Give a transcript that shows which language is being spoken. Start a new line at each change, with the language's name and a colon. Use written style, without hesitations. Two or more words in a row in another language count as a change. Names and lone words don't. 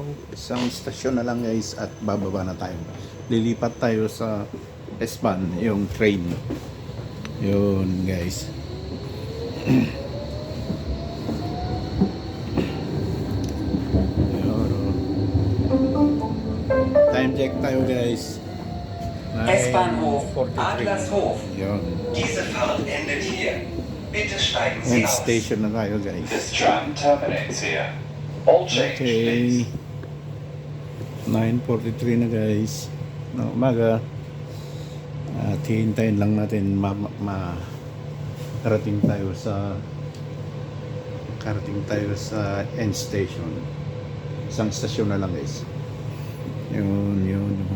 Filipino: Isang istasyon na lang, guys, at bababa na tayo. Lilipat tayo sa S-Bahn, yung train. Yun, guys. Yun, o.
English: Time check
Filipino: tayo, guys.
German: S-Bahnhof 9:43. Adlershof.
Filipino: Yun.
German: Diese Fahrt endet hier. Bitte steigen Sie
Filipino: End
German: aus.
Filipino: station na tayo, guys.
English: This tram terminates here. All change, Okay. please.
Filipino: 9:43 na, guys, na umaga. At hihintayin lang natin makarating tayo sa end station. Isang stasyon na lang, guys. Yun.